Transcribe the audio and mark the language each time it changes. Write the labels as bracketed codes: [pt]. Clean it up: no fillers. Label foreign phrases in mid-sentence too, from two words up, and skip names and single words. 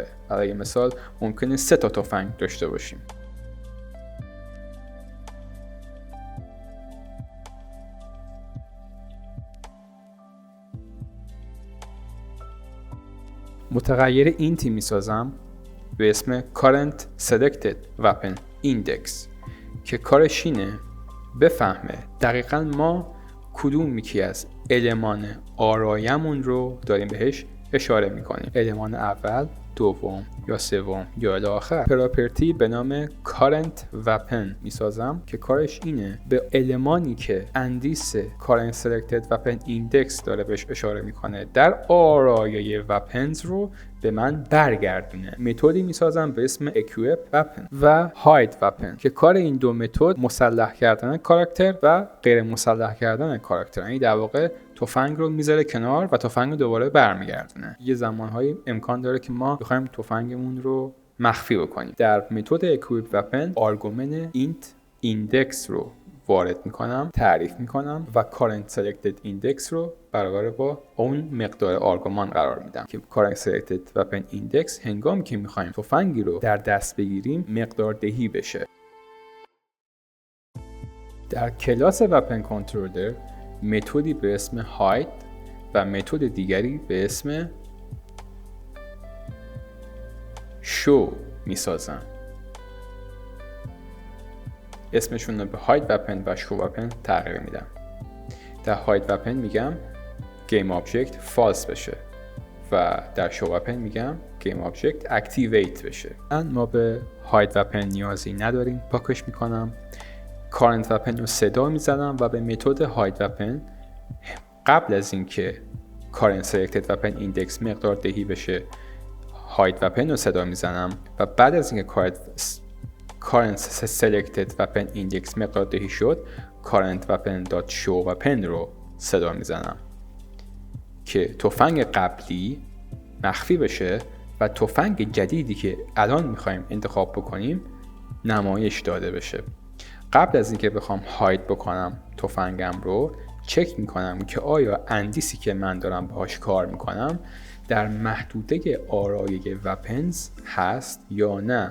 [fa] برای مثال ممکنه 3 تا تفنگ داشته باشیم. متغیر اینتی میسازم به اسم [en] current selected weapon index [fa] که کارش اینه بفهمه دقیقاً ما کدوم یکی از المان آرایمون رو داریم بهش اشاره میکنیم. المان اول، دوم یا سوم یا الی آخر. پراپرتی به نام [en] current weapon [fa] میسازم که کارش اینه به المانی که اندیس [en] current selected weapon index [fa] داره بهش اشاره میکنه در آرایه weapons رو به من برگردونه. متدی میسازم به اسم [en] equip weapon [fa] و [en] hide weapon [fa] که کار این دو متد مسلح کردن کاراکتر و غیر مسلح کردن کاراکتر. یعنی در واقع تفنگ رو میذاره کنار و تفنگ رو دوباره برمیگردونه. یه زمانهایی امکان داره که ما بخوایم تفنگمون رو مخفی بکنیم. در متد [en] equip weapon [fa] آرگومنت [en] int index [fa] رو وارد میکنم، تعریف میکنم و [en] current selected index [fa] رو برابر با اون مقدار آرگومان قرار میدم که [en] current selected weapon index [fa] هنگامی که میخوایم تفنگی رو در دست بگیریم مقدار دهی بشه. در کلاس [en] weapon controller [fa] متدی به اسم hide و متد دیگری به اسم show میسازم. اسمشون رو به [en] hide weapon [fa] و [en] show weapon [fa] تغییر میدم. در [en] hide weapon [fa] میگم [en] game object [fa] false بشه و در [en] show weapon [fa] میگم [en] game object activate [fa] بشه. ما به [en] hide weapon [fa] نیازی نداریم، پاکش میکنم. [en] current weapon [fa] رو صدا میزنم و به متد [en] hide weapon [fa] قبل از اینکه current [en] selected weapon index [fa] مقدار دهی بشه [en] hide weapon [fa] رو صدا میزنم و بعد از اینکه [en] current selected weapon index [fa] مقدار دهی شد [en] current weapon.show weapon [fa] رو صدا میزنم که تفنگ قبلی مخفی بشه و تفنگ جدیدی که الان میخوایم انتخاب بکنیم نمایش داده بشه. قبل از اینکه بخوام هاید بکنم تفنگم رو چک میکنم که آیا اندیسی که من دارم باهاش کار میکنم در محدوده آرایه وپنز هست یا نه.